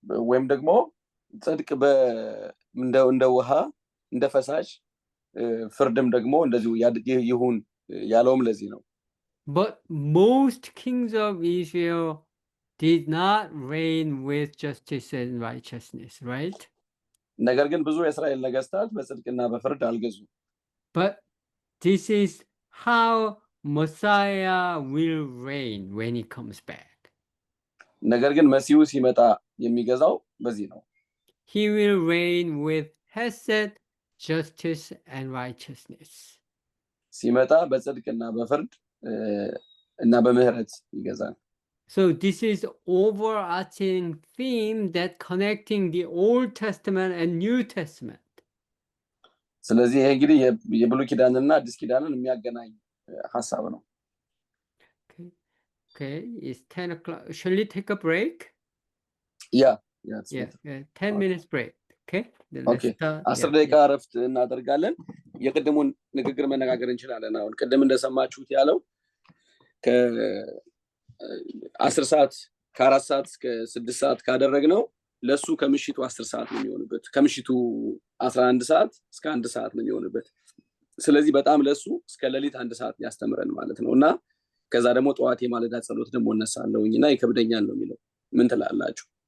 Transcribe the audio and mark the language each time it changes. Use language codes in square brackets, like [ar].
[am] ወይም ደግሞ ጽድቅ እንደ ውሃ እንደ ፈሳሽ ፍርድም ደግሞ እንደዚሁ ይሁን ያለውም ለዚህ ነው። [en] But most kings of Israel did not reign with justice and righteousness, right? [am] ነገር ግን ብዙ የእስራኤል ነገስታት በጽድቅና በፍርድ አልገዙም። [en] But this is how Messiah will reign when he comes back. [am] ነገር ግን መሲሁ ሲመጣ የሚገዛው በዚህ ነው። [en] He will reign with hesed, justice and righteousness. [am] ሲመጣ በጽድቅና በፍርድ እና በምህረት ይገዛል። [en] So this is overarching theme that connecting the Old Testament and New Testament. [am] ስለዚህ ይሄ እንግዲህ የብሉይ ኪዳንና አዲስ ኪዳንን የሚያገናኝ ሐሳብ ነው። [en] Okay, it's 10 o'clock. Shall we take a break? Yeah, 10 minutes break. Okay. [am] 10 ደቂቃ እረፍት እናደርጋለን። የቅድሙን ንግግር መነጋገር እንችላለን። አሁን ቅድም እንደሰማችሁት ያለው ከ10 ሰዓት ከ4 ሰዓት እስከ 6 ሰዓት ካደረግነው ለሱ ከምሽቱ 10 ሰዓት ነው የሚሆንበት። ከምሽቱ 11 ሰዓት እስከ 1 ሰዓት ነው የሚሆንበት። ስለዚህ በጣም ለሱ እስከ ሌሊት 1 ሰዓት ያስተምረን ማለት ነውና ከዛ ደግሞ ጠዋት የማለዳ ጸሎት ደግሞ እነሳለሁኝና ይከብደኛል ነው የሚለው። ምን ትላላችሁ?